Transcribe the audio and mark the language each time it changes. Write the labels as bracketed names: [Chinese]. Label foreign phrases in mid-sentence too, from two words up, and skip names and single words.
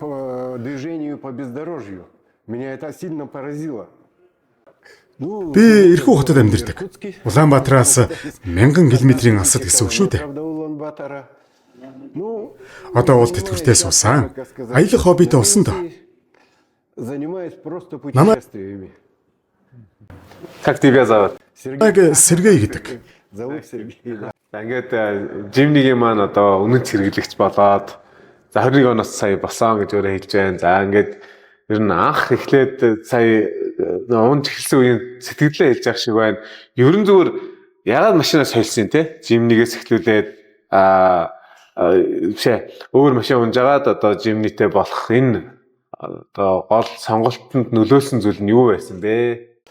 [Mongolian] Би Ирхүү хотод амьдардаг. Улаанбаатараас 1000 км-ийн алсад гэсэн үг шүү дээ. Одоо бол тэтгэвртээ суусан. Аялах хоббитой болсон доо. Намайг [Russian] Как тебя зовут? [Mongolian] Сергей гэдэг. Ингээд Жимнигийн маань одоо үнэт хэрэглэгч болоод за 21 оноос сая болсон гэж өөрөө хэлж байна. За ингээд ер нь анх эхлээд сая унж эхэлсэн үеийн сэтгэлдээ хэлж явах шиг байна. Ерөн зүгээр ягаад машинаас солисон те? Жимнигээс эхлүүлээд өөр машин унжгаад одоо Жимнитэй болох энэ одоо гол сонголтод нөлөөлсөн зүйл нь юу байсан бэ?